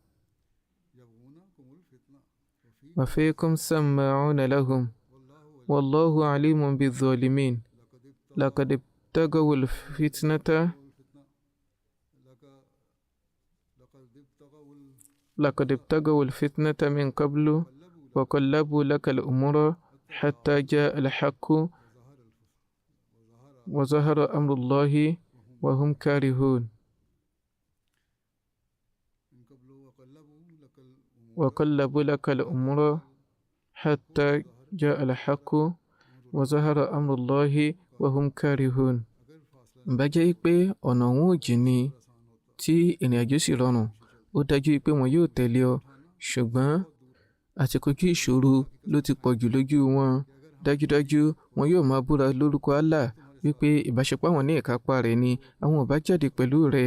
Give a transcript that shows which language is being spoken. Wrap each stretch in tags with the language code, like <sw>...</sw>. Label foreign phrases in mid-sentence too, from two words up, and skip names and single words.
<ar>وفيكم سماعون لهم والله عليم بالظالمين لقد ابتغوا الفتنة من قبل وقلبوا لك الأمور حتى جاء الحق وظهر أمر الله وهم كارهون وقلبوا لك الأمور حتى جاء الحق وظهر أمر الله وهم كارهون.</ar> <yo>Bá jẹ́ pé ọ̀nà wọn ò jìn ní tí ìrìn àjò sì rọrùn, ó dájú pé wọn yóò tẹ̀lé ọ, ṣùgbọ́n àtìkojú ìṣòro ló ti pọ̀ jù lójú wọn. Dájúdájú wọn yóò máa búra lórúkọ Allah wípé ìbáṣepọ̀ àwọn ní ìkápá rẹ̀ ni àwọn ò bá jáde pẹ̀lú rẹ̀.</yo>